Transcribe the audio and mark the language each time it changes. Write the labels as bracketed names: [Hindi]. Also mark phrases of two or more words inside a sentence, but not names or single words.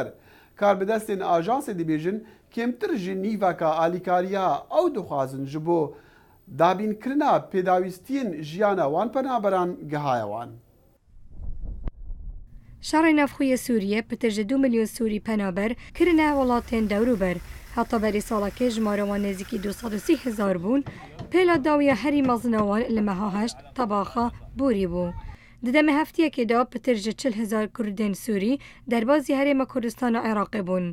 [Kurdish] کار بدەستێن ئاژانسێ دەبێژن کێمتر ژی نیڤەکە ئالیکاریە ئەو دخوازن ji بۆ دابینکردنا پێداویستیین ژیانە وان پەنابەران گەهایەوان. شەڕی ناوخۆیە سووریە پتر ji 2 ملیۆن سووری پەنابەر kirine welatên dewrûber. Heta berî salekê jimarewan nêzîkî 230,000 bûn, pêla dawiya herî mezina wan li meha heşt tebaxa borî bû. Di demê heftiyekê de pitir ji 40,000 Kurdên Sûrî derbasî Herêma Kurdistana Iraqê bûn.